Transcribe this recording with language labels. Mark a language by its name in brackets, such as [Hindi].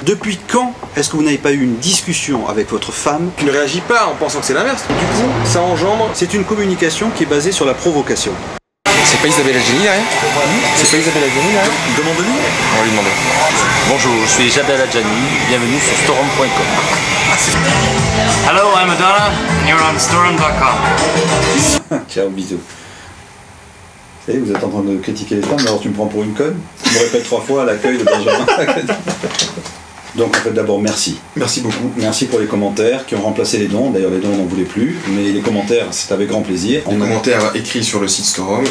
[French] depuis quand est-ce que vous n'avez pas eu une discussion avec votre femme? Tu ne réagis pas en pensant que c'est l'inverse. Du coup, ça engendre. C'est une communication qui est basée sur la provocation. C'est pas Isabelle Adjani derrière? C'est pas Isabelle Adjani derrière? Demande-lui. On va lui demander. Bonjour, je suis Isabelle Adjani, bienvenue sur Storm.com. [English] Hello, I'm Madonna, and you're on Storm.com. [French] Ciao, bisous. Vous savez, vous êtes en train de critiquer les femmes, alors tu me prends pour une conne? Tu me répètes 3 fois à l'accueil de Benjamin. Donc en fait d'abord merci. Merci beaucoup. Merci pour les commentaires qui ont remplacé les dons. D'ailleurs les dons on n'en voulait plus, mais les commentaires c'est avec grand plaisir. Les commentaires écrits sur le site Storm,